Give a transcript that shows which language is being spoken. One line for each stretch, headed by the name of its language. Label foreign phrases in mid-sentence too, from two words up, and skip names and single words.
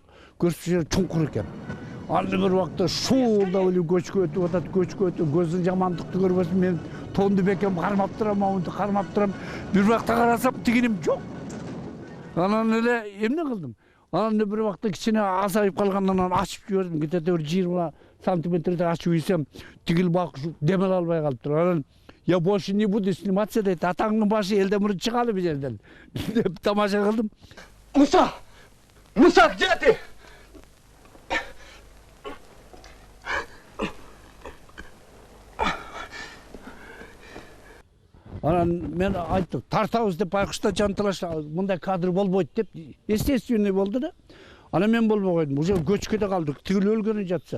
Kyrgyz: Көрсөтүп жер чуңкур экен. Аны бир убакта шуулдап эле көчкү өтүп атат, көздүн жамандыкты көрбөсүн, мен тонду бекем кармап турам, муну кармап турам. Бир убакта карасам тигиним жок. Анан эле эмне кылдым? Анан бир убакта кичине азайып калгандан ачып жибердим. Где-то 20 сантиметрде ачып ийсем, тигил бак демел албай калыптыр.
Russian: Анан я больше не буду сниматься,
Kyrgyz: дейт. Атаңдын башы элден мурун чыгалы бу жерден. Деп тамаша кылдым. Муса! Муса,
Russian: где ты?
Kyrgyz: Анан мен айттым, тартабыз деп байкуштан жанталаш, мындай кадр болбойт деп, естественный болду да. Анан мен болбой койдум. Уже көчкөдө калдык. Тигил өлгөнү жатса.